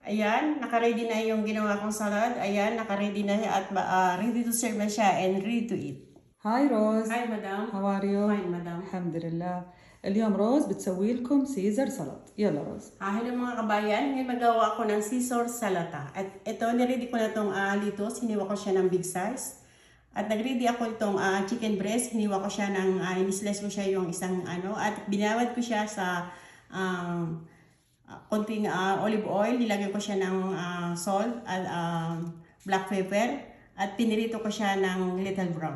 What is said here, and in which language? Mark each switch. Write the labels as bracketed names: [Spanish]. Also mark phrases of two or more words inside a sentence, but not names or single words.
[Filipino] Ayan, naka-ready na yung ginawa kong salad. Ayan, naka-ready na at [English] ready to serve [Filipino] na siya [English] and ready to eat. [Arabic] هاي روز. [English] Hi, madam. How are you? Fine, madam. [Arabic] الحمد لله. اليوم روز بتسوي لكم سيزر سلطة. يلا روز. [Filipino] Hello mga kabayan, ngayon magawa ako ng Caesar salata. At ito, niready ko na itong litos, hiniwa ko siya ng [English] big size. [Filipino] At nag-ready ako itong [English] chicken breast, [Filipino] hiniwa ko siya ng, in-slice ko siya yung isang at binawad ko siya sa konting [English] olive oil, [Filipino] nilagay ko siya ng salt at [English] black pepper, [Filipino] at pinirito ko siya ng [English] little brown.